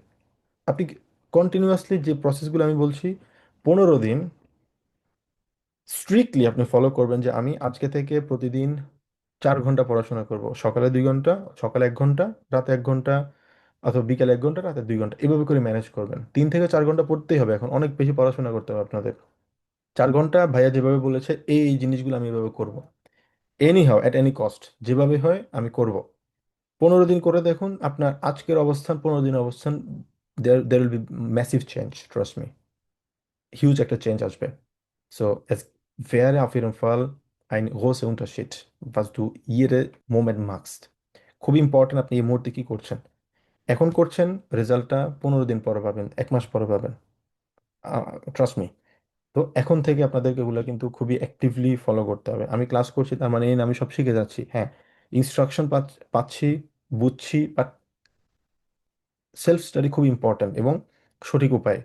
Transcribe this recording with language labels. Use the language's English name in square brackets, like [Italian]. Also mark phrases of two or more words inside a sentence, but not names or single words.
[Bangla] আপনি কন্টিনিউয়াসলি যে প্রসেসগুলো আমি বলছি, 15 দিন স্ট্রিক্টলি আপনি ফলো করবেন, যে আমি আজকে থেকে প্রতিদিন 4 ঘন্টা পড়াশোনা করব, সকালে 2 ঘন্টা, সকালে 1 ঘন্টা, রাতে 1 ঘন্টা, অথবা বিকালে 1 ঘন্টা, রাতে 2 ঘন্টা, এভাবে করে ম্যানেজ করবেন। 3 থেকে 4 ঘন্টা পড়তেই হবে, এখন অনেক বেশি পড়াশোনা করতে হবে আপনাদের। 4 ঘন্টা ভাইয়া যেভাবে বলেছে এই জিনিসগুলো আমি এভাবে করব, [English] any how at any cost, [Bangla] যেভাবে হয় আমি করব। 15 দিন করে দেখুন আপনার আজকের অবস্থান 15 দিন অবস্থান, [English] there will be massive change, trust me, [Bangla] হিউজ একটা চেঞ্জ আসবে। [German] So es wäre auf jeden Fall ein großer Unterschied, was du jede Moment machst. [Bangla] খুব ইম্পর্টেন্ট আপনি এই মুহূর্তে কি করছেন। এখন করছেন, রেজাল্টটা 15 দিন পরে পাবেন, 1 মাস পরে পাবেন, [English] trust me. [Bangla] তো এখন থেকে আপনাদেরকে এগুলো কিন্তু খুবই অ্যাক্টিভলি ফলো করতে হবে। আমি ক্লাস করছি তার মানে এই না আমি সব শিখে যাচ্ছি, হ্যাঁ, ইনস্ট্রাকশন পাচ্ছি, বুঝছি, বাট [English] self study [Bangla] খুব ইম্পর্ট্যান্ট এবং সঠিক উপায়।